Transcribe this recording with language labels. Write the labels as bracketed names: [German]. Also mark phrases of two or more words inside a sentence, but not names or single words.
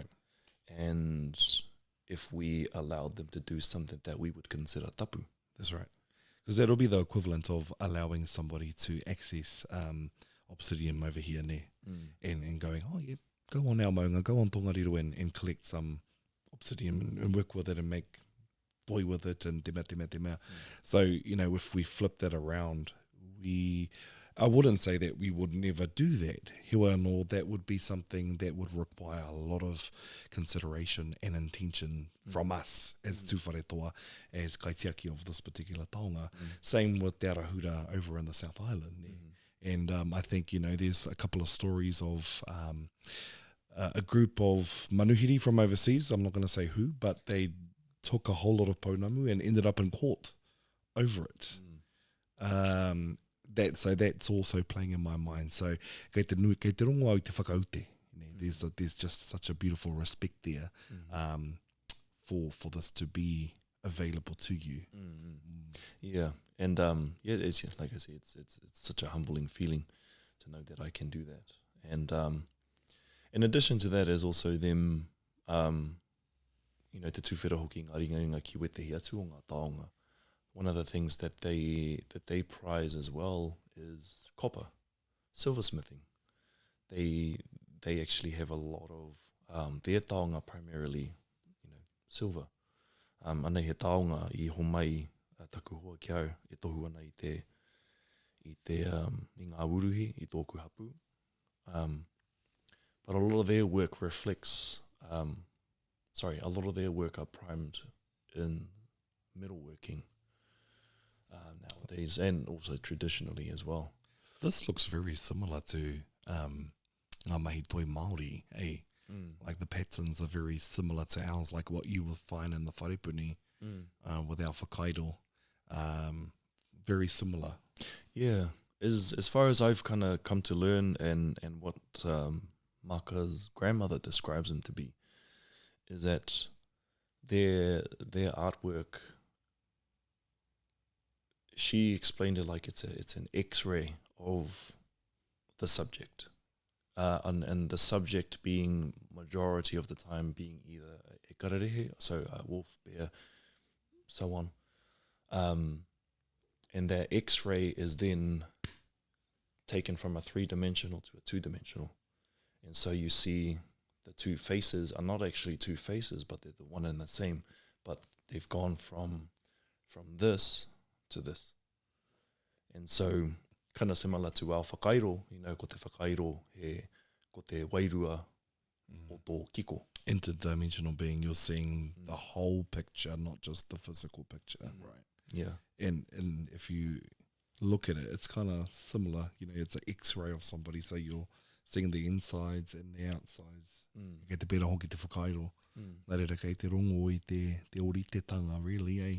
[English] And if we allowed them to do something that we would consider tapu. That's right. Because that'll be the equivalent of allowing somebody to access obsidian over here and going, oh yeah, go on our maunga, go on Tongariro and collect some obsidian and work with it and make toi with it and [Māori] te mea. [English] So, if we flip that around, I wouldn't say that we would never do that. Hewa no, that would be something that would require a lot of consideration and intention from us as tūwharetoa, as kaitiaki of this particular taonga. Same with Te Arahura over in the South Island. And I think, there's a couple of stories of a group of manuhiri from overseas, I'm not going to say who, but they took a whole lot of pounamu and ended up in court over it. So that's also playing in my mind. [Māori] So kei te rongo au te whakaute. [English] There's just such a beautiful respect there for this to be available to you. Yeah, and it's just, like I said, it's such a humbling feeling to know that I can do that. And in addition to that, is also them, [Māori] te tūwhera hoki ngā ringaringa ki wetehi atu o ngā taonga. [English] One of the things that they prize as well is copper, silversmithing. They actually have a lot of their taonga primarily, silver. [Māori] Anei he taonga I homai taku hoa ki au e tohu ana I ngā uruhi I tōku hapu. [English] But a lot of their work reflects, a lot of their work are primed in metalworking nowadays, and also traditionally as well. This looks very similar to [Māori] ngā mahi toi Māori, [English] eh? Like the patterns are very similar to ours, like what you will find in the wharepuni with our whakairo. Very similar. Yeah, as far as I've kind of come to learn and what Maka's grandmother describes them to be, is that their artwork, she explained it like it's an X-ray of the subject, and the subject being majority of the time being either [Māori] e kararehe, [English] so a wolf, bear, so on, and that X-ray is then taken from a 3-dimensional to a 2-dimensional, and so you see the two faces are not actually two faces, but they're the one and the same, but they've gone from this to this. And so, kind of similar to our whakairo, [Māori] ko te whakairo ko te wairua o tō kiko. [English] Interdimensional being, you're seeing the whole picture, not just the physical picture. Right. Yeah. And if you look at it, it's kind of similar. It's an X-ray of somebody, so you're seeing the insides and the outsides. [Māori] Kei te pera hoki te whakairo. Nā reira kei te rongo I te oritetanga, [English] really, eh?